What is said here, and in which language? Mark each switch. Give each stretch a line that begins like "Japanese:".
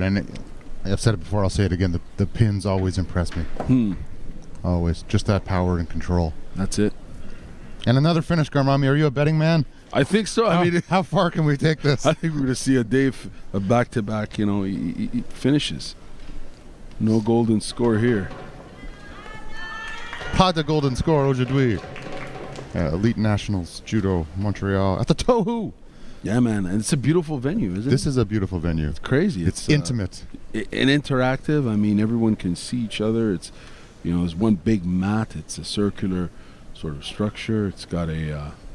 English: And I've said it before, I'll say it again. The pins always impress me. Always. Just that power and control. That's it. And another finish, Garmami. Are you a betting man? I think so. I mean, how far can we take this? I think we're going to see a back-to-back, finishes. No golden score here.
French: Pas de golden score aujourd'hui.
English: Elite Nationals Judo Montreal at the Tohu. Yeah, man, and it's a beautiful venue, isn't it? This is a beautiful venue. It's crazy. It's intimate. And interactive. I mean, everyone can see each other. It's, you know, there's one big mat. It's a circular sort of structure. It's got a.